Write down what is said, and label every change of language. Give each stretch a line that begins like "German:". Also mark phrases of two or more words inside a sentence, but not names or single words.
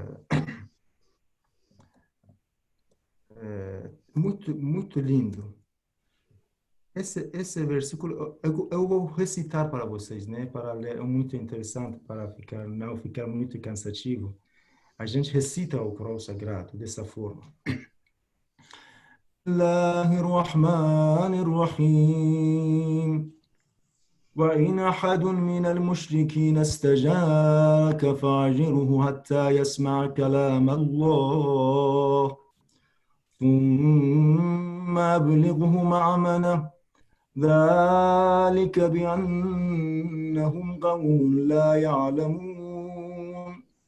Portuguese: Muito, muito lindo. Esse versículo, eu vou recitar para vocês, né? Para ler, é muito interessante, para não ficar muito cansativo. A gente recita o Corão Sagrado dessa forma.
Arabic: بسم الله الرحمن الرحيم. وإن أحد من المشركين استجارك فأجره حتى يسمع كلام الله ثم أبلغه مأمنه ذلك بأنهم قوم لا يعلمون